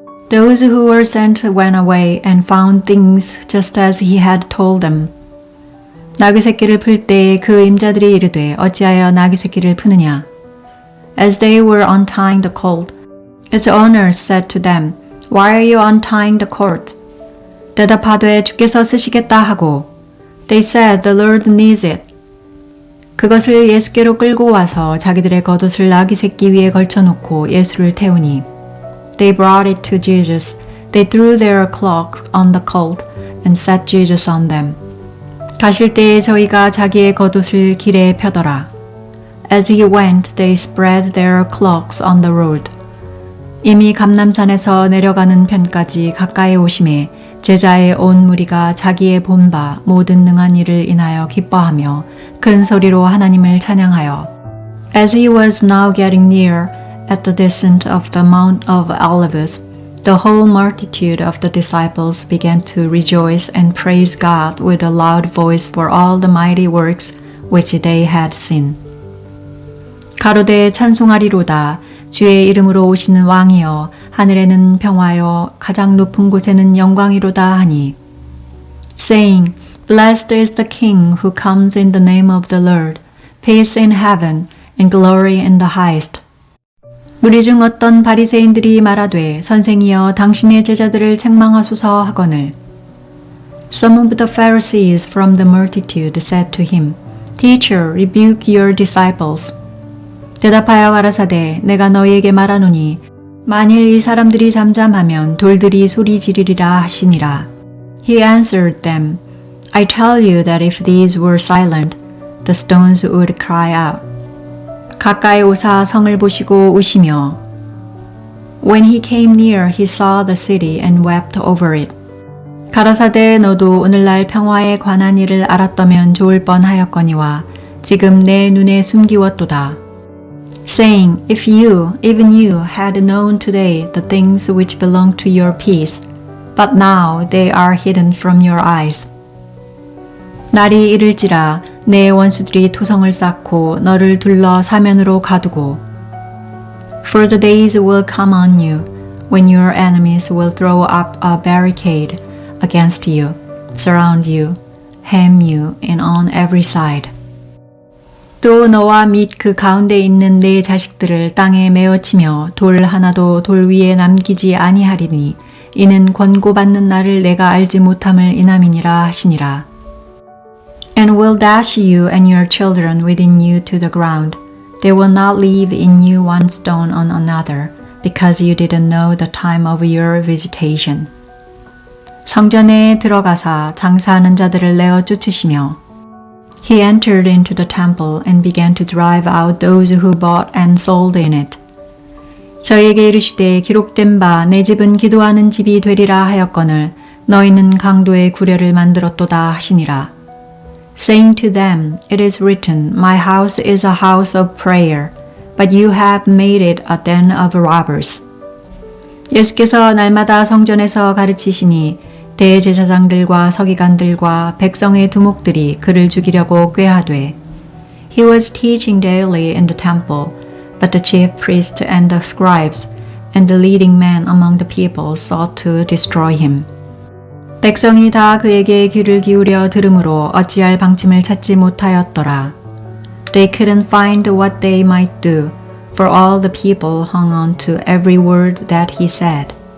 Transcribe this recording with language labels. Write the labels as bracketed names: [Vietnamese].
[English] Those who were sent went away and found things just as he had told them. [Korean] 나귀 새끼를 풀 때에 그 임자들이 이르되 어찌하여 나귀 새끼를 푸느냐? [English] As they were untying the colt, its owners said to them, Why are you untying the colt? [Korean] 대답하되 주께서 쓰시겠다 하고, [English] They said, The Lord needs it. [Korean] 그것을 예수께로 끌고 와서 자기들의 겉옷을 나귀 새끼 위에 걸쳐놓고 예수를 태우니. [English] They brought it to Jesus. They threw their cloaks on the colt and set Jesus on them. [Korean] 가실 때에 저희가 자기의 겉옷을 길에 펴더라. [English] As he went, they spread their cloaks on the road. [Korean] 이미 감람산에서 내려가는 편까지 가까이 오심에 제자의 온 무리가 자기의 본 바 모든 능한 일을 인하여 기뻐하며 큰 소리로 하나님을 찬양하여. [English] As he was now getting near at the descent of the Mount of Olives, the whole multitude of the disciples began to rejoice and praise God with a loud voice for all the mighty works which they had seen. [Korean] 가로되 찬송하리로다. 주의 이름으로 오시는 왕이여 하늘에는 평화여 가장 높은 곳에는 영광이로다 하니. [English] Saying, Blessed is the King who comes in the name of the Lord, peace in heaven and glory in the highest. [Korean] 무리 중 어떤 바리새인들이 말하되 선생이여 당신의 제자들을 책망하소서 하거늘. [English] Some of the Pharisees from the multitude said to him, Teacher, rebuke your disciples. [Korean] 대답하여 가라사대 내가 너희에게 말하노니 만일 이 사람들이 잠잠하면 돌들이 소리 지르리라 하시니라. [English] He answered them, I tell you that if these were silent, the stones would cry out. [Korean] 가까이 오사 성을 보시고 우시며 [English] When he came near, he saw the city and wept over it. [Korean] 가라사대 너도 오늘날 평화에 관한 일을 알았더면 좋을 뻔하였거니와 지금 내 눈에 숨기웠도다. [English] Saying, if you, even you, had known today the things which belong to your peace, but now they are hidden from your eyes. [Korean] 날이 이를지라 내 원수들이 토성을 쌓고 너를 둘러 사면으로 가두고 [English] For the days will come on you when your enemies will throw up a barricade against you, surround you, hem you in on every side. [Korean] 또 너와 및 그 가운데 있는 내 자식들을 땅에 메어치며 돌 하나도 돌 위에 남기지 아니하리니 이는 권고받는 날을 내가 알지 못함을 인함이니라 하시니라. [English] And will dash you and your children within you to the ground. They will not leave in you one stone on another, because you didn't know the time of your visitation. [Korean] 성전에 들어가사 장사하는 자들을 내어 쫓으시며 [English] He entered into the temple and began to drive out those who bought and sold in it. [Korean] 저에게 이르시되 기록된 바 내 집은 기도하는 집이 되리라 하였거늘 너희는 강도의 구려를 만들었도다 하시니라. [English] Saying to them, It is written, My house is a house of prayer, but you have made it a den of robbers. [Korean] 예수께서 날마다 성전에서 가르치시니 대제사장들과 서기관들과 백성의 두목들이 그를 죽이려고 꾀하되 [English] He was teaching daily in the temple, but the chief priests and the scribes and the leading men among the people sought to destroy him. [Korean] 백성이 다 그에게 귀를 기울여 들으므로 어찌할 방침을 찾지 못하였더라. [English] They couldn't find what they might do, for all the people hung on to every word that he said.